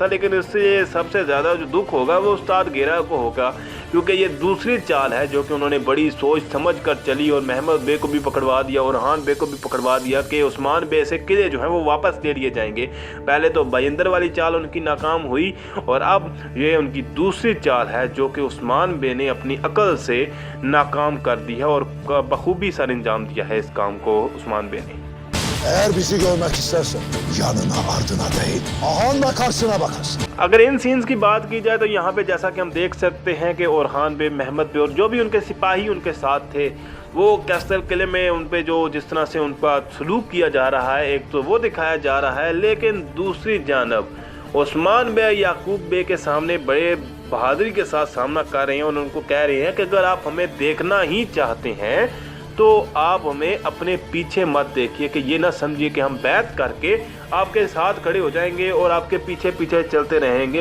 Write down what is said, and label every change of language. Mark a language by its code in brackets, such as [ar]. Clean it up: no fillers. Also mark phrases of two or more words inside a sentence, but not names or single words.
[ur] لیکن اس سے سب سے زیادہ جو دکھ ہوگا وہ استاد گیرا کو ہوگا، کیونکہ یہ دوسری چال ہے جو کہ انہوں نے بڑی سوچ سمجھ کر چلی اور محمد بے کو بھی پکڑوا دیا اور ہان بے کو بھی پکڑوا دیا کہ عثمان بے سے قلعے جو ہیں وہ واپس لے لیے جائیں گے. پہلے تو بایندر والی چال ان کی ناکام ہوئی اور اب یہ ان کی دوسری چال ہے جو کہ عثمان بے نے اپنی عقل سے ناکام کر دی ہے اور بخوبی سر انجام دیا ہے اس کام کو عثمان بے نے. [tr] Eğer bizi görmek istersen yanına ardına değil, ahanda karşına bakarsın। [ur] اگر ان سینز کی بات کی جائے تو یہاں پے جیسا کہ ہم دیکھ سکتے ہیں کہ اورہان بے، محمد بے اور جو بھی ان کے سپاہی ان کے ساتھ تھے وہ کیسل قلعے میں ان پے جو جس طرح سے ان پر سلوک کیا جا رہا ہے، ایک تو وہ دکھایا جا رہا ہے، لیکن دوسری جانب عثمان بے یعقوب بے کے سامنے بڑے بہادری کے ساتھ سامنا کر رہے ہیں اور ان کو کہہ رہے ہیں کہ اگر آپ ہمیں دیکھنا ہی چاہتے ہیں تو آپ ہمیں اپنے پیچھے مت دیکھیے، کہ یہ نہ سمجھیے کہ ہم بیعت کرکے آپ کے ساتھ کھڑے ہو جائیں گے اور آپ کے پیچھے پیچھے چلتے رہیں گے.